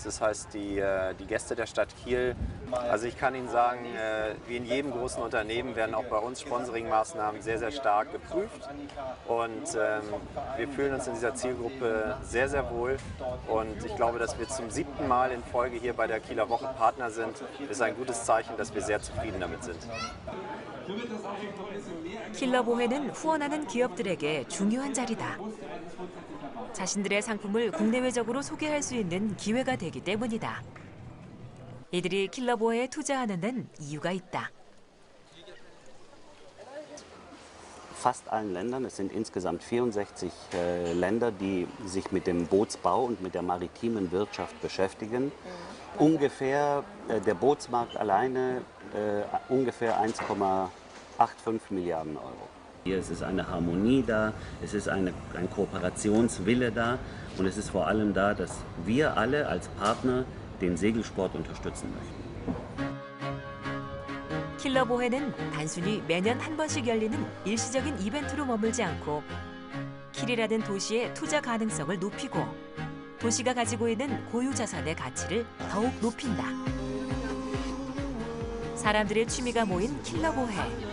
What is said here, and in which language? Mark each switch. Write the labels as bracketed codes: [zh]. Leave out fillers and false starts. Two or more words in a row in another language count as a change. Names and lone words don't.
[de] Das heißt, die Gäste der Stadt Kiel, also ich kann Ihnen sagen, wie in jedem großen Unternehmen werden auch bei uns Sponsoring-Maßnahmen sehr, sehr stark geprüft. Und wir fühlen uns in dieser Zielgruppe sehr, sehr wohl. Und ich glaube, dass wir zum 7. Mal in Folge hier bei der Kieler Woche Partner sind, ist ein gutes Zeichen, dass wir sehr zufrieden damit sind. [ko] 킬러보헤는 후원하는 기업들에게 중요한 자리다. 자신들의 상품을 국내외적으로 소개할 수 있는 기회가 되기 때문이다. 이들이 킬러보헤에 투자하는 데는 이유가 있다. [de] Fast allen Ländern, es sind insgesamt 64 Länder, die sich mit dem Bootsbau und mit der maritimen Wirtschaft beschäftigen. Ungefähr, der Bootsmarkt alleine, ungefähr 1,85 Milliarden Euro. Es ist eine Harmonie da, es ist ein Kooperationswille da und es ist vor allem da, dass wir alle als Partner den Segelsport unterstützen möchten. [ko] 킬러보헤는 단순히 매년 한 번씩 열리는 일시적인 이벤트로 머물지 않고 킬이라는 도시의 투자 가능성을 높이고 도시가 가지고 있는 고유 자산의 가치를 더욱 높인다. 사람들의 취미가 모인 킬러보헤.